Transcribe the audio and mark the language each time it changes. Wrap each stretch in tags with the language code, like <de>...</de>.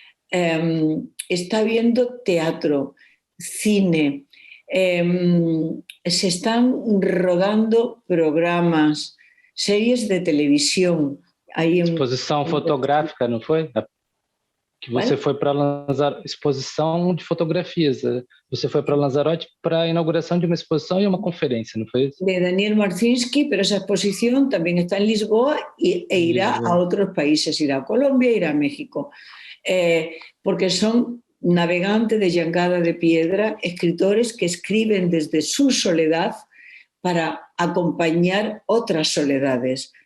<es>Está viendo teatro, cine, se están rodando programas, series de televisión.</es> <pt>Exposição fotográfica, não foi? Que você foi para Lanzarote, exposição de fotografias. Você foi para Lanzarote para a inauguração de uma exposição e uma conferência, não foi isso?</pt> <es>De Daniel Marcinski, pero esa exposición también está en Lisboa e irá a otros países, irá a Colombia, irá a México, porque son navegantes de jangada de piedra, escritores que escriben desde su soledad para acompañar otras soledades.</es>